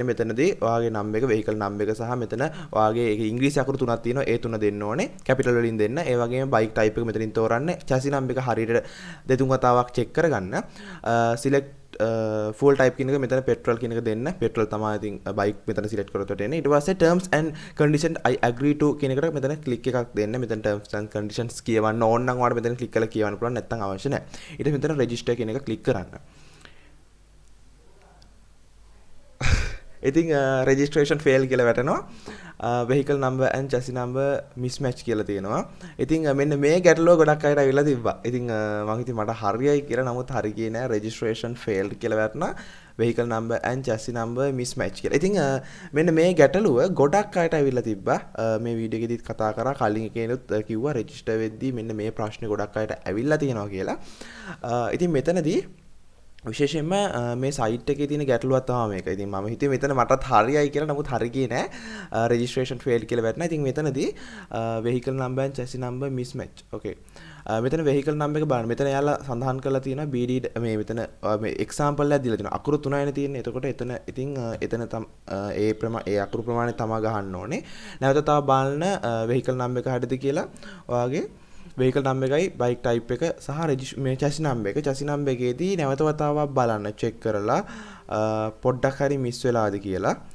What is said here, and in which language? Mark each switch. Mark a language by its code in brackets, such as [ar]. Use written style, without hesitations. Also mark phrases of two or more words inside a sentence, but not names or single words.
[si] මෙතනදී ඔයාගේ number එක [en] vehicle number [si] එක සහ මෙතන ඔයාගේ ඒක ඉංග්‍රීසි අකුරු තුනක් තියෙනවා. ඒ තුන දෙන්න ඕනේ. capital වලින් දෙන්න. ඒ වගේම [en] bike type [si] එක මෙතනින් තෝරන්න. [en] chassis number [si] එක හරියට දෙතුන් වතාවක් check කරගන්න. [en] select fuel type [si] කියන එක මෙතන petrol කියන එක දෙන්න. petrol තමයි ඉතින් bike මෙතන select කරොත් එන්නේ. ඊට පස්සේ [en] terms and conditions I agree to [si] කියන එකට මෙතන click එකක් දෙන්න. මෙතන [en] terms and conditions [si] කියවන්න ඕන නම් ඔයාලට මෙතන click කරලා කියවන්න පුළුවන්. නැත්නම් අවශ්‍ය නැහැ. ඊට මෙතන register කියන එක click කරන්න. ඉතින් registration fail කියලා වැටෙනවා. [en] vehicle number and chassis number mismatch [si] කියලා තියෙනවා. ඉතින් මෙන්න මේ ගැටලුව ගොඩක් අයට අවිලා තිබ්බා. ඉතින් මම හිතුවේ මට හරියයි කියලා. නමුත් හරි ගියේ නෑ. [en] registration failed [si] කියලා වැටුණා. [en] vehicle number and chassis number mismatch කියලා. [si] ඉතින් මෙන්න මේ ගැටලුව ගොඩක් අයට අවිලා තිබ්බා. මේ වීඩියෝ එකේදීත් කතා කරා. කලින් එකේනොත් කිව්වා register වෙද්දී මෙන්න මේ ප්‍රශ්නේ ගොඩක් අයට අවිලා තියෙනවා කියලා. ඉතින් මෙතනදී විශේෂයෙන්ම මේ සයිට් එකේ තියෙන ගැටලුවක් තමයි මේක. ඉතින් මම හිතුවේ මෙතන මටත් හරියයි කියලා. නමුත් හරි ගියේ නෑ. [en] registration failed [si] කියලා වැටුණා. ඉතින් මෙතනදී [en] vehicle number and chassis number mismatch. [si] okay. මෙතන [en] vehicle number [si] එක බලන්න. මෙතන එයාලා සඳහන් කරලා තියෙනවා BD මේ මෙතන මේ example එකක් දීලා තියෙනවා. අකුරු 3යිනේ තියෙන්නේ. එතකොට එතන ඉතින් එතන ඒ අකුරු ප්‍රමාණය තමයි ගහන්න ඕනේ. නැවත තව බලන්න [en] vehicle number [si] එක හරියද කියලා ඔයාගේ [en] vehicle number [si] එකයි [en] bike type [si] එක සහ මේ [en] chassis number [si] එකේදී නැවත වතාවක් බලන්න check කරලා පොඩ්ඩක් හරි miss වෙලාද කියලා.